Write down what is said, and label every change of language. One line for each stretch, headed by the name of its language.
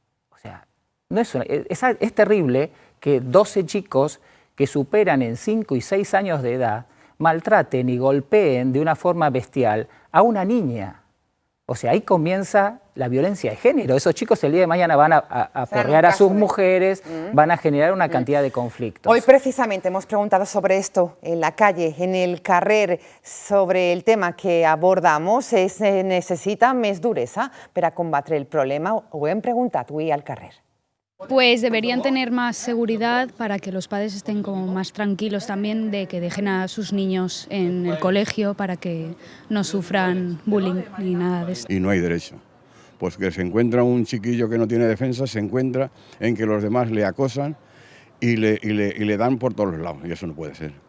Spanish: O sea, no es terrible que 12 chicos que superan en 5 y 6 años de edad maltraten y golpeen de una forma bestial a una niña. O sea, ahí comienza la violencia de género. Esos chicos el día de mañana van a porrear a sus mujeres, van a generar una cantidad de conflictos. Hoy precisamente hemos preguntado sobre esto en la calle,
Catalan: en el carrer,
Spanish: sobre el tema que abordamos.
Catalan: Se necessita més duresa per a combatre el problema? Ho hem preguntat avui al carrer.
Spanish: Pues deberían tener más seguridad para que los padres estén como más tranquilos también de que dejen a sus niños en el colegio para que no sufran bullying ni nada de esto. Y no hay derecho. Pues que se encuentra un chiquillo que no tiene defensa, se encuentra en que los demás le acosan y le dan por todos los lados, y eso no puede ser.